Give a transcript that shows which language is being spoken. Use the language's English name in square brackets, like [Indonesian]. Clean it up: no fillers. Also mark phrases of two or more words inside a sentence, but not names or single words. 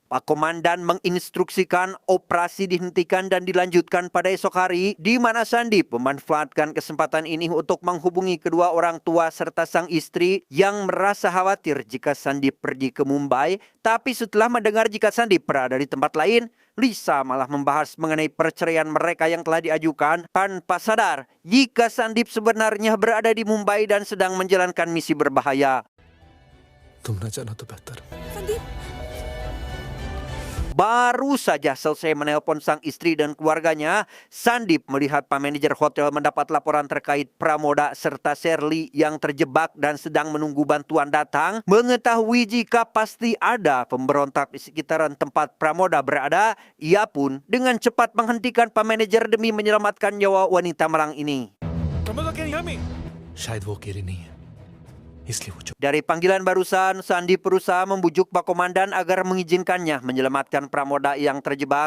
[Indonesian] Pak Komandan menginstruksikan operasi dihentikan dan dilanjutkan pada esok hari, di mana Sandip memanfaatkan kesempatan ini untuk menghubungi kedua orang tua serta sang istri yang merasa khawatir jika Sandip pergi ke Mumbai. Tapi setelah mendengar jika Sandip berada di tempat lain, Lisa malah membahas mengenai perceraian mereka yang telah diajukan tanpa sadar jika Sandip sebenarnya berada di Mumbai dan sedang menjalankan misi berbahaya. [Hindi] तुम न जाना तो बेहतर. [Indonesian] Baru saja selesai menelpon sang istri dan keluarganya, Sandip melihat Pak Manajer hotel mendapat laporan terkait Pramoda serta Shirley yang terjebak dan sedang menunggu bantuan datang. Mengetahui jika pasti ada pemberontak di sekitaran tempat Pramoda berada, ia pun dengan cepat menghentikan Pak Manajer demi menyelamatkan nyawa wanita malang ini. [Hindi] शायद वो अकेले नहीं है. इसलिए वो [Indonesian] Dari panggilan barusan, Sandip berusaha membujuk Pak Komandan agar mengizinkannya menyelamatkan pramoda yang terjebak.